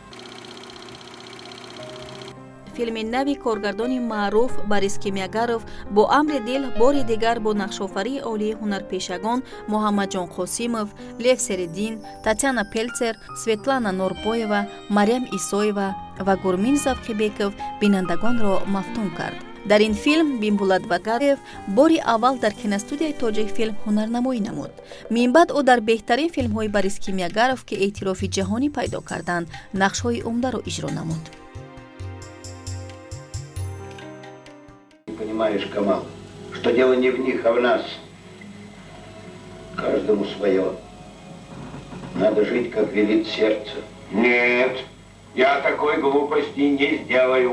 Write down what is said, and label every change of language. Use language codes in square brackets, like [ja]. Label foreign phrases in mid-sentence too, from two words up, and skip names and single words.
[tg] филми нави коргардони маъруф Борис Кимягаров бо амри дил бори дигар бо нақшофарии олии ҳунарпешагон Муҳаммадҷон Қосимов, Лев Середин, Татьяна Пелцер, Светлана Норбоева, Марьям Исоева ва Гурмин Завқибеков бинандагонро мафтун кард. дар ин филм Бимбулат Вагаев бори аввал дар киностудияи Тоҷикфилм ҳунарнамоӣ намуд. минбаъд ӯ дар беҳтарин филмҳои Борис Кимягаров ки эътирофи ҷаҳонӣ пайдо карданд, нақшҳои умдаро иҷро намуд. [ru] Понимаешь, Камал, что дело не в них, а в нас. Каждому свое. Надо жить, как велит сердце. Нет, я такой глупости не сделаю.